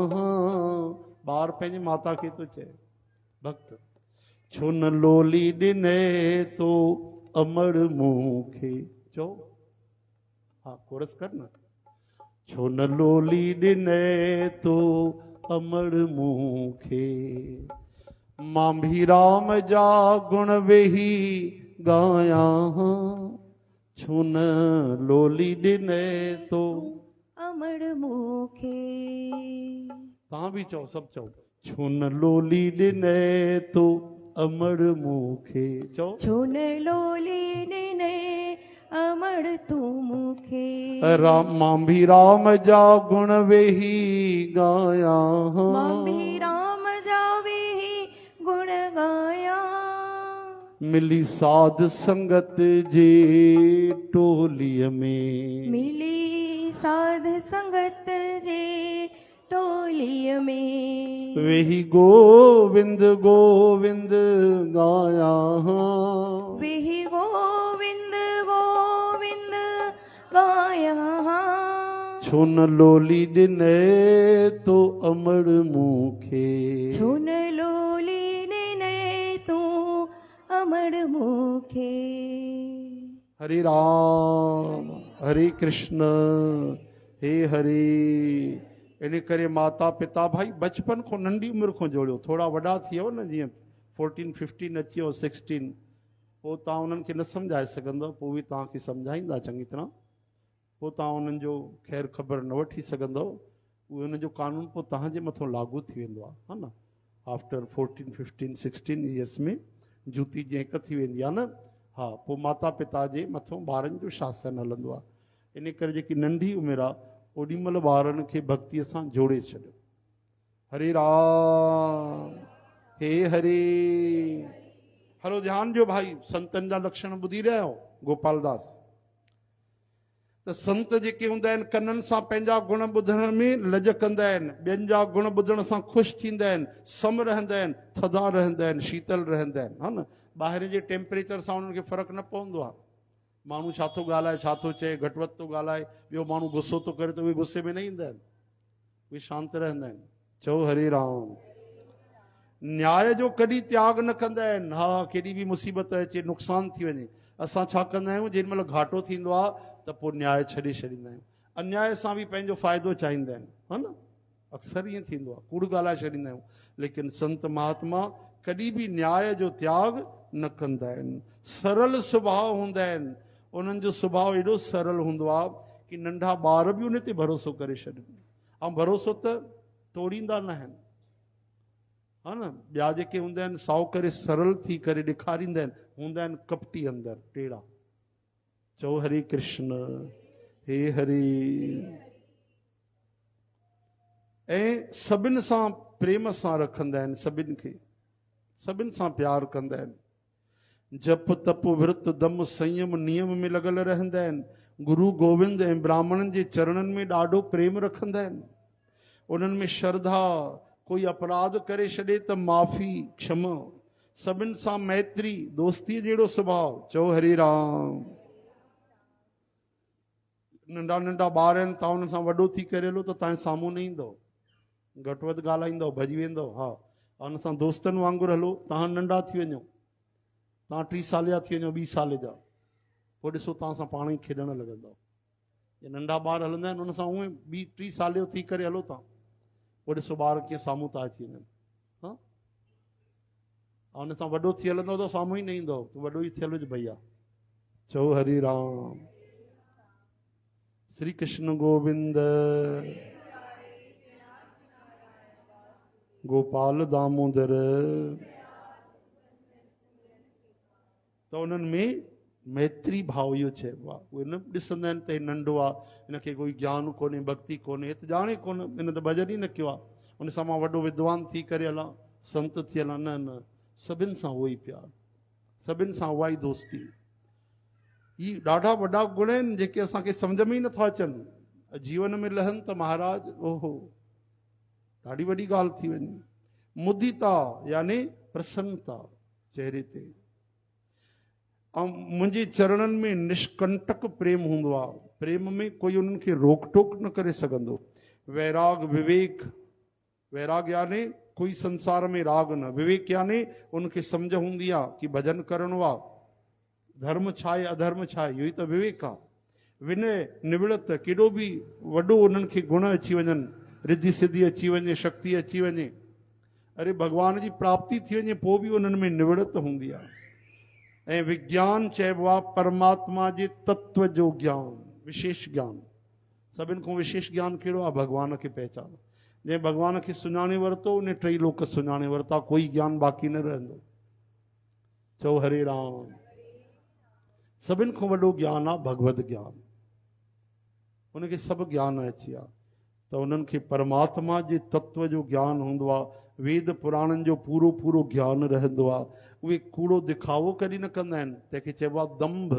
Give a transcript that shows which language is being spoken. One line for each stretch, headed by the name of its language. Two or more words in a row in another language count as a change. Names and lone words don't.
Sindhi: ॿार पंहिंजे माता खे थो चए, भक्त छो न लोली ॾिने तो अमर मूंखे। चओ हा, कोरस कर न। छो न लोली ॾिने तो अमर मूंखे, मां भी राम जा गुण वेही ॻाया। छो न लोली ॾिने तो अमर मूंखे। तव्हां बि चओ, सभु चओ, छो न लोली ॾिने तो अमर मूंखे। चओ, छो न लोली ॾिने अमर तू मूंखे, मां भी राम जा गुण वेही ॻाया। मां भी राम जा वेही गुण ॻाया। मिली साध संगत जे टोलीअ में, मिली साध संगत जे टोलीअ में, वेही गोविंद गोविंद ॻाया। वेही गोविंद गोविंद ॻाया। छो न लोली ॾिने तो अमर मूंखे, छो न लोली ॾिने तू अमर मूंखे। हरे राम हरे कृष्ण हे हरे। इन करे माता पिता भाई बचपन को नंढी उम्र को जोड़ियो। थोड़ा वॾा थी वियो न, जीअं 14 15 अची वियो 16, पोइ तव्हां उन्हनि खे न सम्झाए सघंदव, पोइ बि तव्हांखे सम्झाईंदा चङी तरह। पोइ तव्हां उन्हनि जो ख़ैर ख़बर न वठी सघंदव। उहे उन जो कानून पोइ तव्हांजे मथां लागू थी वेंदो आहे हा न।
English: After 14 15 16 years
Sindhi: में जूती जीअं हिकु थी वेंदी आहे न, हा, पोइ माता पिता जे मथां ॿारनि जो शासन हलंदो आहे। इन करे जेकी नंढी उमिरि आहे ओॾी महिल ॿारनि खे भक्तीअ सां जोड़े छॾियो। हरे राम हे हरे। हलो ध्यान ॾियो भाई, संतनि जा लक्षण ॿुधी रहिया आहियो। गोपालदास त संत जेके हूंदा आहिनि कननि सां पंहिंजा गुण ॿुधण में लज कंदा आहिनि, ॿियनि जा गुण ॿुधण सां ख़ुशि थींदा आहिनि, सम रहंदा आहिनि, थधा रहंदा आहिनि, शीतल रहंदा आहिनि हा न। ॿाहिरि जे टेम्परेचर सां उन्हनि खे फ़र्क़ु न पवंदो आहे। माण्हू छा थो ॻाल्हाए, छा थो चए, घटि वधि थो ॻाल्हाए, ॿियो माण्हू गुस्सो थो करे त उहे गुस्से में न ईंदा आहिनि, उहे शांति रहंदा आहिनि। चओ हरे राम। न्याय जो कॾहिं त्याग न कंदा आहिनि। हा, केॾी बि मुसीबत अचे, नुक़सान थी वञे, असां छा कंदा आहियूं, जेॾी महिल घाटो थींदो आहे त पोइ न्याय छॾे छॾींदा आहियूं। अन्याय सां बि पंहिंजो फ़ाइदो चाहींदा आहिनि हा न। अक्सर ईअं थींदो आहे, कूड़ ॻाल्हाए छॾींदा आहियूं। लेकिन संत महात्मा कॾहिं बि न्याय जो त्याग न कंदा आहिनि। सरल स्वभाव हूंदा आहिनि। उन्हनि जो स्वभाव एॾो सरल हूंदो आहे कि नंढा ॿार बि उन ते भरोसो करे छॾनि, ऐं भरोसो त तोड़ींदा न आहिनि हा न। ॿिया जेके हूंदा आहिनि साओ करे सरल थी करे ॾेखारींदा आहिनि, हूंदा आहिनि कपटी अंदरि टेड़ा। चओ हरे कृष्ण हे हरे। ऐं सभिनि सां प्रेम सां रखंदा आहिनि, सभिनि खे सभिनि सां प्यार कंदा आहिनि। जप तप विरत दम संयम नियम में लॻल रहंदा आहिनि। गुरु गोविंद ऐं ब्राह्मणनि जे चरणनि में ॾाढो प्रेम रखंदा आहिनि। उन्हनि में श्रद्धा, कोई अपराध करे छॾे त माफ़ी क्षमा, सभिनि सां मैत्री, दोस्तीअ जहिड़ो स्वभाव। चओ हरे राम। नंढा नंढा ॿार आहिनि, तव्हां हुन सां वॾो थी करे हलो त तव्हांजे साम्हूं न ईंदो, घटि वधि ॻाल्हाईंदव, भॼी वेंदव। हा, हुन सां दोस्तनि वांगुरु हलो। तव्हां नंढा थी वञो, तव्हां 30 साल जा थी वञो, 20 साल जा, पोइ ॾिसो तव्हां सां पाण ई खेॾण लॻंदव। ये नंढा ॿार हलंदा आहिनि, हुन सां उहे 20-30 साल जो थी करे हलो तव्हां, पोइ ॾिसो ॿार कीअं साम्हूं था अची वञनि। हा, हुन सां वॾो थी हलंदव त साम्हूं ई न ईंदव, तूं वॾो ई थियल हुज भैया। चओ हरे राम। श्री कृष्ण गोविंद, गोपाल दामोदर। त उन्हनि में मैत्री भाव इहो चइबो आहे। उहे न ॾिसंदा आहिनि त हे नंढो आहे, हिनखे कोई ज्ञान कोन्हे, भक्ति कोन्हे, हे त ॼाणे कोन, हिन त भॼन ई न कयो आहे, हुन सां मां वॾो विद्वान थी करे हलां, संत थी हलां। न न, सभिनि सां उहो ई प्यार, सभिनि सां उहा ई दोस्ती। ही ॾाढा वॾा गुण आहिनि जेके असांखे सम्झ में ई नथा अचनि, जीवन में लहनि त महाराज ओहो ॾाढी वॾी ॻाल्हि थी वञे। मुदिता यानी प्रसन्नता चेहरे ते। ऐं मुंहिंजे चरणनि में निष्कंटक प्रेम हूंदो आहे। प्रेम में कोई उन्हनि खे रोक टोक न करे सघंदो। वैराग विवेक, वैराग यानी कोई संसार में राग न, विवेक यानी उनखे सम्झ हूंदी आहे कि भजन करणो आहे, धर्म छा आहे अधर्म छा आहे, इहो ई त विवेक आहे। विनय निवृत, केॾो बि वॾो उन्हनि खे गुण अची वञनि, रिद्धि सिद्धि अची वञे, शक्ति अची वञे, अरे भॻवान जी प्राप्ति थी वञे, पोइ बि उन्हनि में निवृत हूंदी आहे। ऐं विज्ञान चइबो आहे परमात्मा जे तत्व जो ज्ञान, विशेष ज्ञान। सभिनि खां विशेष ज्ञान कहिड़ो आहे? भॻवान खे पहचान। जंहिं भॻवान खे सुञाणे वरितो, उन 3 लोक सुञाणे वरिता, कोई ज्ञान बाक़ी न रहंदो। चओ हरे राम। सभिनि खां वॾो ज्ञान आहे भगवत ज्ञान, उनखे सभु ज्ञान अची विया त उन्हनि खे परमात्मा जे तत्व जो ज्ञान हूंदो आहे। वेद पुराणनि जो पूरो पूरो ज्ञान रहंदो आहे। उहे कूड़ो दिखावो कॾहिं न कंदा आहिनि, तंहिंखे चइबो आहे दंभ।